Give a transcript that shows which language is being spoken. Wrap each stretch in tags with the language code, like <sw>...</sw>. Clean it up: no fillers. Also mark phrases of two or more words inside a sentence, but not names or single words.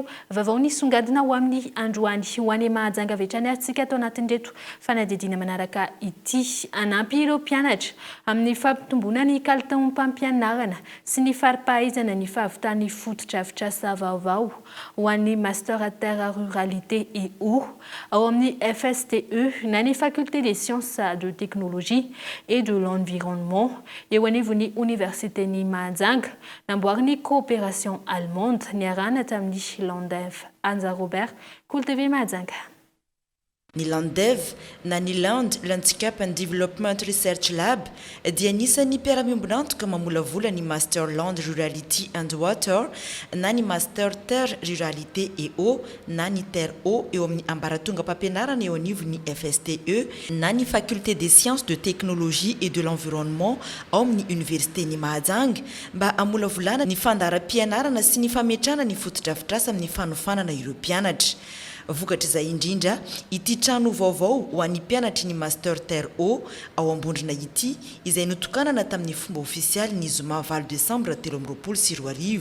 <mg>vaovao nisongadina ho amin'ny androany ho any mahajanga avy hatrany antsika atao anatin'ireto fanadidina manaraka ity anampy ireo mpianatra amin'ny fampitomboana ny kalitaom-pampianarana sy ny faripahaizana ny fahavitany fototra-afitrasa vaovao ho an'ny</mg> <fr>master terre ruralité et eau</fr> <mg>ao amin'ny FSTE na ny</mg> <fr>faculté des sciences de technologie et de l'environnement</fr> <mg>eo anivon'ny université ny Mahajanga namboariny</mg> <fr>coopération allemande</fr> <mg>niarahana tamin'ny Landef Anza Robert Cool TV Mahajanga. Ny LANDEV na ny</mg> <en>Land Landscape and Development Research Lab</en> <mg>dia anisan'ny mpiara-miombonantoka mamolavola ny</mg> <en>Master Land Rurality and Water</en> <mg>na ny</mg> <fr>Master Terre Ruralité et Eau</fr> <mg>na ny Terre Eau eo amin'ny ambaratonga mpampianarana eo anivo ny FSTE na ny</mg> <fr>Faculté des Sciences de Technologie et de l'Environnement</fr> <mg>ao amin'ny Université ny Mahajanga mba amolavolana ny fandaharam-pianarana sy ny fametrana ny fotodrafitrasa amin'ny fanofanana ireo mpianatra. Vokatra izay indrindra ity trano vaovao ho an'ny mpianatry ny Master Terre Eau ao Ambondrona ity izay notokanana tamin'ny fomba ofisialy ny zoma 20 Décembre 2024.</mg>